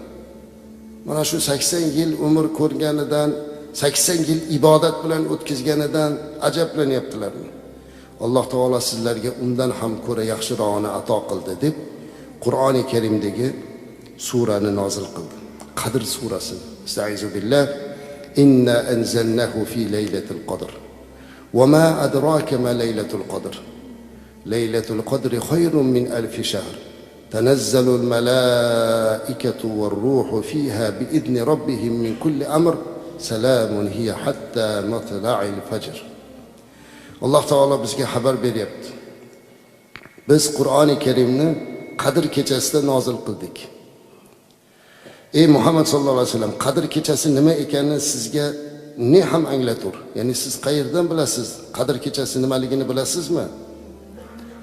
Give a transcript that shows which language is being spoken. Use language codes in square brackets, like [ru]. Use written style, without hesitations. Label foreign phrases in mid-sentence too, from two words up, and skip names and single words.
[uz] Mana shu 80 yil umr ko'rganidan, 80 yil ibodat bilan o'tkazganidan ajablanyaptilarmi? Alloh taolo sizlarga undan ham ko'ra yaxshirog'ini ato qildi deb Qur'oni Karimdagi surani nozil qildi. Qadr surasi. [ar] أستعيذ بالله. إنا أنزلناه في ليلة القدر. وما أدراك ما ليلة القدر ليلة القدر خير من ألف شهر. تنزل الملائكة والروح فيها بإذن ربهم من كل أمر سلام هي حتى مطلع الفجر. [uz] Alloh taolo bizga xabar beryapti. Biz Qur'oni Karimni Qadr kechasida nozil qildik. Ey Muhammad [ar] صلى الله عليه وسلم, [uz] Qadr kechasi nima ekanini sizga ne ham anglatur. Ya'ni siz qayerdan bilasiz? Qadr kechasi nimaligini bilasizmi?